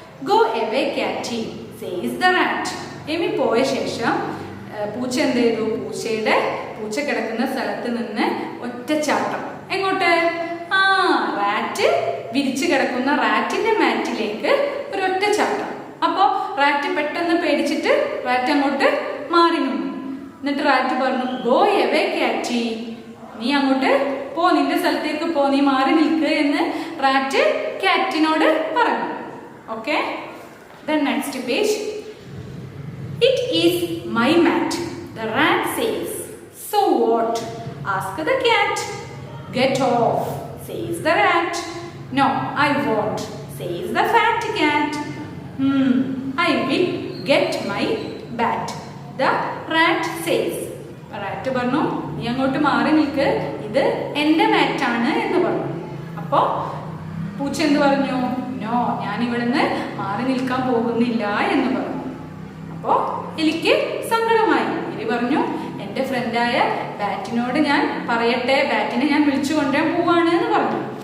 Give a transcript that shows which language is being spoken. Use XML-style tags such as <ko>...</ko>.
<en>Go away, catty, says the rat.</en> <ml>Amy പോയ ശേഷം പൂച്ച എന്ത് ചെയ്തു? പൂച്ച കിടക്കുന്ന സ്ഥലത്ത് നിന്ന് ഒറ്റച്ചാട്ടം. എങ്ങോട്ട്? റാറ്റ് വിരിച്ചു കിടക്കുന്ന റാറ്റിന്റെ മാറ്റിലേക്ക് ഒരു ഒറ്റച്ചാട്ടം. അപ്പോ റാറ്റ് പെട്ടെന്ന് പേടിച്ചിട്ട് റാറ്റ് അങ്ങോട്ട് മാറി നിന്നു. എന്നിട്ട് റാറ്റ് പറഞ്ഞു,</ml> <en>go away catty,</en> <ml>നീ അങ്ങോട്ട് പോ, നിന്റെ സ്ഥലത്തേക്ക് പോ, നീ മാറി നിൽക്ക് എന്ന് റാറ്റ് കാറ്റിനോട് പറഞ്ഞു.</ml> <en>Okay. Then next page. It is my mat, the rat says. So what? Ask the cat. Get off, says the rat. No, I won't, says the fat cat. I will get my bat, the rat says.</en> <ml>Rat പറഞ്ഞു, നീ അങ്ങോട്ട് മാറി നിൽക്ക്, ഇത് എന്റെ മാറ്റാണ് എന്ന് പറഞ്ഞു. അപ്പോ പൂച്ച എന്ത് പറഞ്ഞു? നോ, ഞാൻ ഇവിടുന്ന് മാറി നിൽക്കാൻ പോകുന്നില്ല എന്ന് പറഞ്ഞു. അപ്പോ എലിക്ക് സങ്കടമായി. എലി പറഞ്ഞു, എന്റെ ഫ്രണ്ടായ ബാറ്റിനോട് ഞാൻ പറയട്ടെ, ബാറ്റിനെ ഞാൻ വിളിച്ചു കൊണ്ടുവരാൻ പോവാണ് എന്ന് പറഞ്ഞു.</ml>